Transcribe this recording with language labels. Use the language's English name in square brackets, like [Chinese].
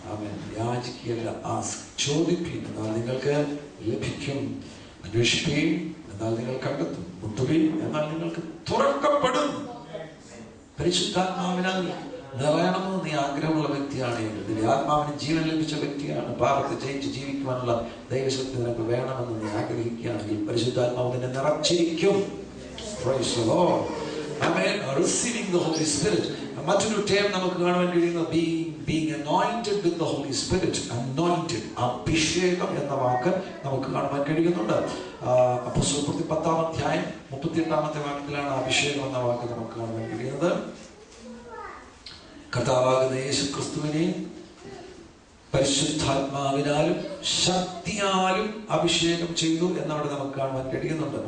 [Malayalam] അവൻ യാചിക്കുകയല്ല, ആസ്ക്. ചോദിപ്പീൻ എന്നാൽ നിങ്ങൾക്ക് ലഭിക്കും, അന്വേഷിപ്പീൻ എന്നാൽ നിങ്ങൾ കണ്ടെത്തും, മുട്ടുവീൻ എന്നാൽ നിങ്ങൾക്ക് തുറക്കപ്പെടും. പരിശുദ്ധാത്മാവിനാൽ നിറയണമെന്ന് നീ ആഗ്രഹമുള്ള വ്യക്തിയാണെങ്കിൽ, നിന്റെ ആത്മാവിന് ജീവൻ ലഭിച്ച വ്യക്തിയാണ്, പാപത്തെ ജയിച്ച് ജീവിക്കുവാനുള്ള ദൈവശക്തി നിനക്ക് വേണമെന്ന് നീ ആഗ്രഹിക്കുകയാണെങ്കിൽ പരിശുദ്ധാത്മാവ് നിന്നെ നിറച്ചിരിക്കും. [English] Praise the Lord. Amen. Receiving the Holy Spirit. [Malayalam] മറ്റൊരു ടേം നമുക്ക് കാണാൻ കഴിയുന്ന [English] being anointed with the Holy Spirit. [Malayalam] Anointed, അഭിഷേകം എന്ന വാക്ക് നമുക്ക് കാണുവാൻ കഴിയുന്നുണ്ട്. അപ്പോസ്തലപ്രവൃത്തി 10-ാം അധ്യായം 38-ാമത്തെ വാക്യത്തിലാണ് അഭിഷേകം എന്ന വാക്ക് നമുക്ക് കാണുവാൻ കഴിയുന്നത്. കർത്താവാകുന്ന യേശു ക്രിസ്തുവിനെ പരിശുദ്ധാത്മാവിനാലും ശക്തിയാലും അഭിഷേകം ചെയ്തു എന്നവിടെ നമുക്ക് കാണുവാൻ കഴിയുന്നുണ്ട്.